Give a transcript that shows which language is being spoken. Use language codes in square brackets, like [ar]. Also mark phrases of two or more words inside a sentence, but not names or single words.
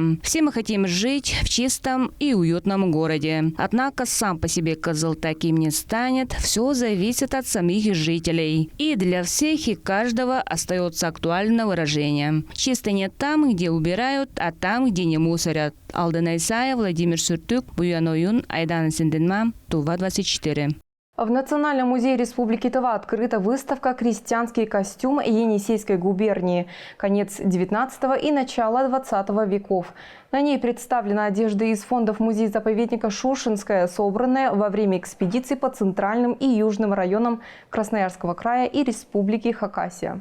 [ru] Все мы хотим жить в чистом и уютном городе. Однако сам по себе Кызыл таким не станет. Все зависит от самих жителей. И для всех и каждого остается актуальное выражение. Чисто не там, где убирают, а там, где не мусорят. Алдын Айсая, Владимир Суртюк, Буян Оюн, Айдан Синденма, Тува-24. В Национальном музее Республики Тыва открыта выставка «Крестьянский костюм Енисейской губернии. Конец XIX и начало XX веков». На ней представлена одежда из фондов музея-заповедника Шушенская, собранная во время экспедиции по центральным и южным районам Красноярского края и Республики Хакасия.